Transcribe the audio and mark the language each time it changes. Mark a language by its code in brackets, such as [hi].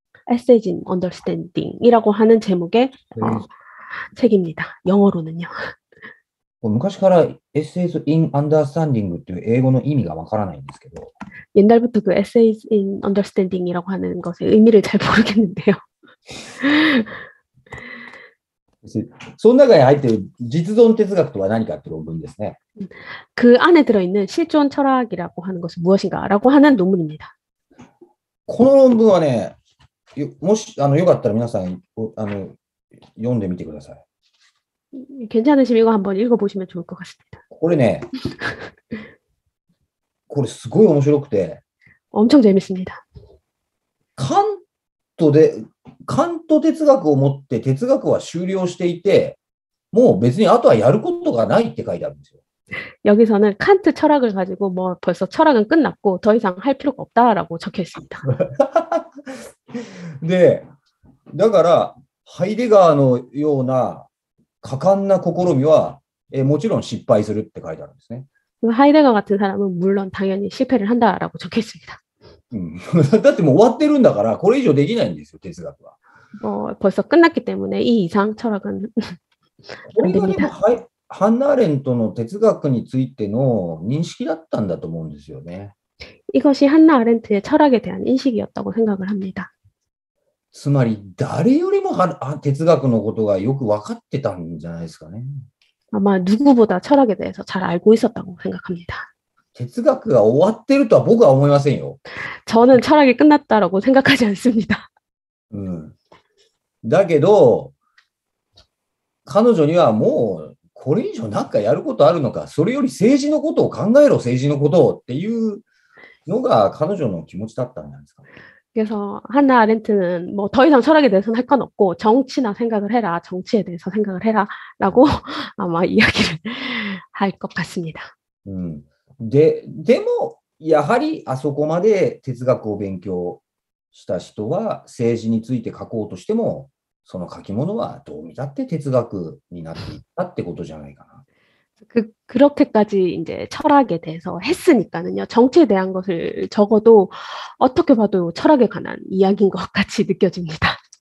[ko] Essays in Understanding이라고 하는 제목의 책입니다. 영어로는요. [ja] 昔から Essays in Understanding っていう英語の意味がわからないんですけど、 [ko] 옛날부터 그 Essays in Understanding이라고 하는 것의 의미를 잘 모르겠는데요. [ja] その中に入っている実存哲学とは何かっていう論文ですね。 [ko] 그 안에 들어있는 실존 철학이라고 하는 것은 무엇인가라고 하는 논문입니다. [ja] この論文はね、もしよかったら皆さん読んでみてください。 [ko] 괜찮으시면 이거 한번 읽어보시면 좋을 것 같습니다. [ja] これね、これすごい面白くて、 [ko] 엄청 재밌습니다. [ja] カント哲学を持って哲学は終了していて、もう別にあとはやることがないって書いてあるんですよ。 [ko] 여기서는 칸트 철학을 가지고 뭐 벌써 철학은 끝났고 더 이상 할 필요가 없다라고 적혀 있습니다. [ja] で、だから、ハイデガーのような果敢な試みは、もちろん失敗するって書いてあるんですね。 [ko] 하이데거 같은 사람은 물론 당연히 실패를 한다라고 적혀 있습니다. [ja] だってもう終わってるんだから、これ以上できないんですよ、哲学は。 [ko] 벌써 끝났기 때문에 이 이상 철학은 [ja] こ [ko] 안 [ja] れがでも [ko] 됩니다. [ja] ハンナ・アレントの哲学についての認識だったんだと思うんですよね。 [ko] 이것이 한나 아렌트의 철학에 대한 인식이었다고 생각을 합니다. [ja] つまり、誰よりも哲学のことがよく分かってたんじゃないですかね。 [ko] 아마 누구보다 철학에 대해서 잘 알고 있었다고 생각합니다. [ja] 哲学が終わってるとは僕は思いませんよ。 [ko] 저는 철학이 끝났다라고 생각하지 않습니다. [ja] だけど、彼女にはもう、これ以上何かやることあるのか、それより政治のことを考えろ、政治のことをっていうのが彼女の気持ちだったんじゃないですか。 [ko] 그래서 한나 아렌트는 뭐 더 이상 철학에 대해서는 할 건 없고 정치나 생각을 해라, 정치에 대해서 생각을 해라라고 아마 이야기를 할 것 같습니다. [ja] でも、やはりあそこまで哲学を勉強した人は政治について書こうとしても、その書き物はどう見たって哲学になっていったってことじゃないかな。 [ko] 그렇게까지 이제 철학에 대해서 했으니까는요. 정치에 대한 것을 적어도 어떻게 봐도 철학에 관한 이야기인 것 같이 느껴집니다.